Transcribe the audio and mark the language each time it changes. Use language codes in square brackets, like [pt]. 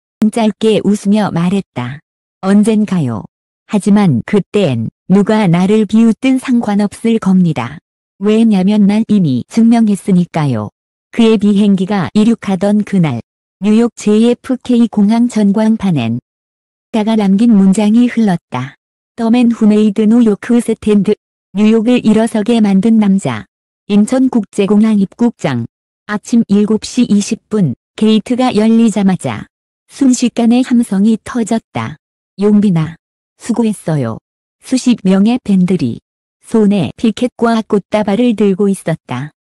[ko] 짧게 웃으며 말했다. 언젠가요. 하지만 그땐 누가 나를 비웃든 상관없을 겁니다. 왜냐면 난 이미 증명했으니까요. 그의 비행기가 이륙하던 그날, 뉴욕 JFK 공항 전광판엔 작가가 남긴 문장이 흘렀다. [en] The man who made New York stand. [ko] 뉴욕을 일어서게 만든 남자. 인천국제공항 입국장. 아침 7시 20분, 게이트가 열리자마자 순식간에 함성이 터졌다. 용빈아, 수고했어요. 수십 명의 팬들이 손에 피켓과 꽃다발을 들고 있었다.